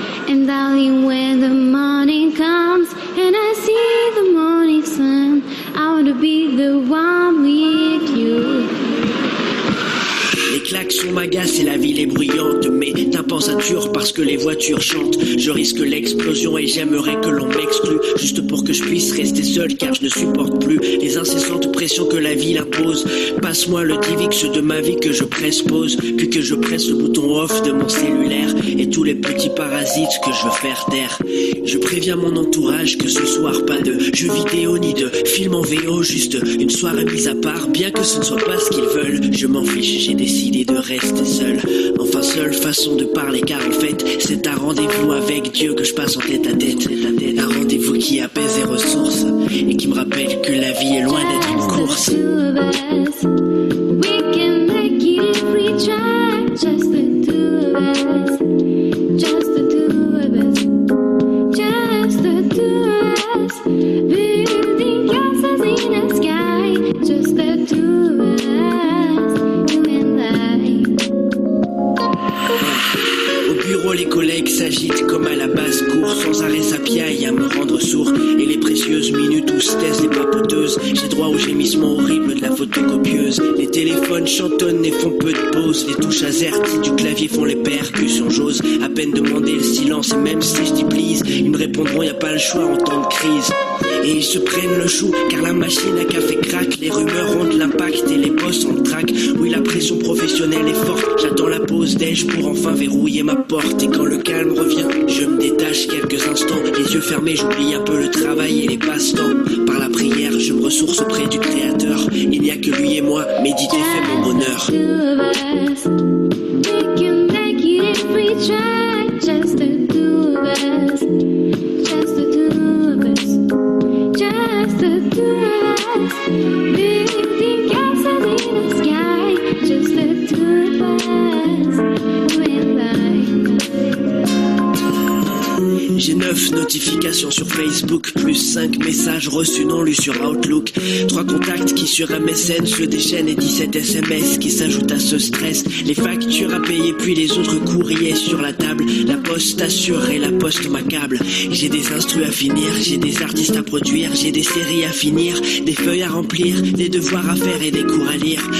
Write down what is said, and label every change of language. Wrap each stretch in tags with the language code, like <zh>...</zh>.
<en>And darling, when the morning comes and I see the morning sun, I want to be the one with you.</en> <fr>Les klaxons m'agacent et la ville est bruyante. Mes tympans saturent parce que les voitures chantent. Je risque l'explosion et j'aimerais que l'on m'exclue, juste pour que je puisse rester seul, car je ne supporte plus les incessantes pressions que la ville impose. Passe-moi le Divix de ma vie que je presse pause, puis que je presse le bouton off de mon cellulaire et tous les petits parasites que je veux faire taire. Je préviens mon entourage que ce soir pas de jeux vidéo ni de film en VO, juste une soirée mise à part, bien que ce ne soit pas ce qu'ils veulent. Je m'en fiche, j'ai décidé de rester seul. Enfin seule façon de parler, car en fait, c'est un rendez-vous avec Dieu que je passe en tête à tête. Un rendez-vous qui apaise les ressources et qui me rappelle que la vie est loin d'être une course.</fr> <en>We can make it if we try, just the two of us, just the two of us, just the two of us, building castles in the sky, just the two of us, you and I.</en> <fr>Au bureau, les collègues s'agitent comme à la basse-cour, sans arrêt s'appiaillent à me rendre sourd. Et les précieuses minutes où se taisent les papoteuses, j'ai droit aux gémissements horribles de la photocopieuse. Les téléphones chantonnent et font peu de pauses. Les touches AZERTY du clavier font les percussions. J'ose à peine demander le silence, et même si je dis please, ils me répondront y a pas le choix en temps de crise. Et ils se prennent le chou, car la machine à café craque. Les rumeurs ont de l'impact et les boss ont le trac. Oui, la pression professionnelle est forte. J'attends la pause déj pour enfin verrouiller ma porte. Et quand le calme revient, je me détache quelques instants. Les yeux fermés, j'oublie un peu le travail et les passe-temps. Par la prière, je me ressource auprès du Créateur. Il n'y a que lui et moi, méditer fait mon bonheur.</fr> <en>We can make it if we try, just the two of us, just the two of us, just the two of us, building castles in the sky, just the two of us, you and</en> <fr>J'ai 9 notifications sur Facebook, plus 5 messages reçus non lus sur Outlook. 3 contacts qui sur MSN se déchaînent et 17 SMS qui s'ajoutent à ce stress. Les factures à payer puis les autres courriers sur la table. La poste assure et la poste m'accable. J'ai des instrus à finir, j'ai des artistes à produire, j'ai des séries à finir, des feuilles à remplir, des devoirs à faire et des cours à lire.</fr>